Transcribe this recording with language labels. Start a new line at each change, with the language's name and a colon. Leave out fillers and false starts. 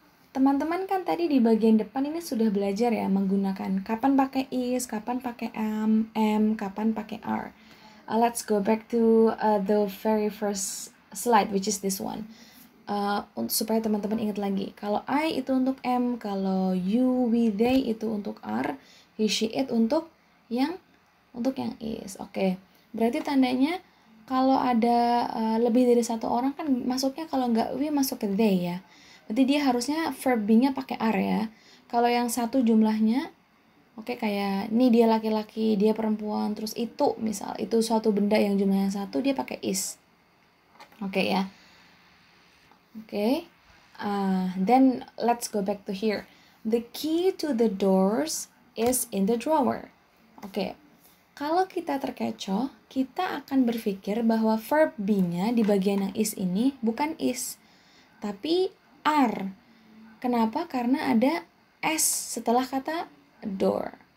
Indonesian: Teman-teman kan tadi di bagian depan ini sudah belajar ya menggunakan kapan pakai is, kapan pakai am, kapan pakai are.
English: Let's go back to the very first slide, which is this one.
Indonesian: Supaya teman-teman ingat lagi, kalau I itu untuk am, kalau you, we, they itu untuk are, he, she, it untuk yang is. Oke. Berarti tandanya kalau ada lebih dari satu orang kan masuknya, kalau nggak we masuk ke they ya. Berarti dia harusnya verb be-nya pakai are ya. Kalau yang satu jumlahnya, oke, kayak ini dia laki-laki, dia perempuan, terus itu misal, itu suatu benda yang jumlahnya satu, dia pakai is. Oke ya. Oke.
English: Then let's go back to here. The key to the doors is in the drawer. Oke.
Indonesian: Kalau kita terkecoh, kita akan berpikir bahwa verb be-nya di bagian yang is ini bukan is, tapi are. Kenapa? Karena ada s setelah kata door.